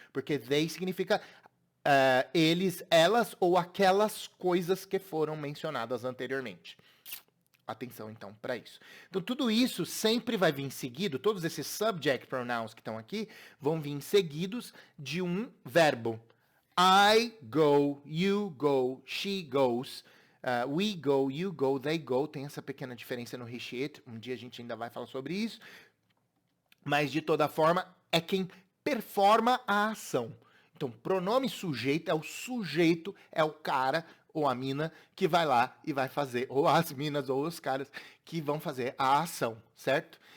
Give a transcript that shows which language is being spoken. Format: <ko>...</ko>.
<pt>Porque they significa eles, elas ou aquelas coisas que foram mencionadas anteriormente. Atenção, então, para isso. Então, tudo isso sempre vai vir seguido, todos esses subject pronouns que estão aqui, vão vir seguidos de um verbo.</pt> <en>I go, you go, she goes, we go, you go, they go.</en> <pt>Tem essa pequena diferença no he, she, it. Um dia a gente ainda vai falar sobre isso. Mas, de toda forma, é quem performa a ação. Então, pronome sujeito é o sujeito, é o cara ou a mina que vai lá e vai fazer, ou as minas ou os caras que vão fazer a ação, certo?</pt>